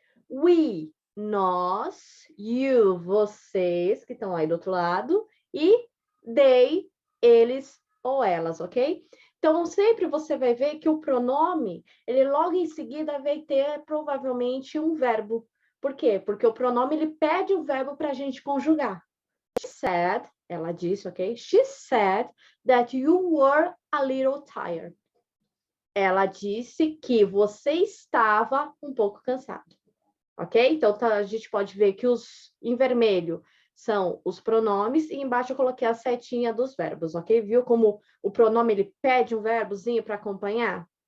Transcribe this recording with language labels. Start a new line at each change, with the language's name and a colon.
Portuguese: We, nós, you, vocês, que estão aí do outro lado, e they, eles ou elas, ok? Então, sempre você vai ver que o pronome, ele logo em seguida vai ter provavelmente um verbo. Por quê? Porque o pronome, ele pede o verbo para a gente conjugar.
English: She said,
Portuguese: ela disse, ok?
English: She said that you were a little tired.
Portuguese: Ela disse que você estava um pouco cansado. Ok? Então, a gente pode ver que os em vermelho são os pronomes e embaixo eu coloquei a setinha dos verbos, ok? Viu como o pronome ele pede um verbozinho para acompanhar?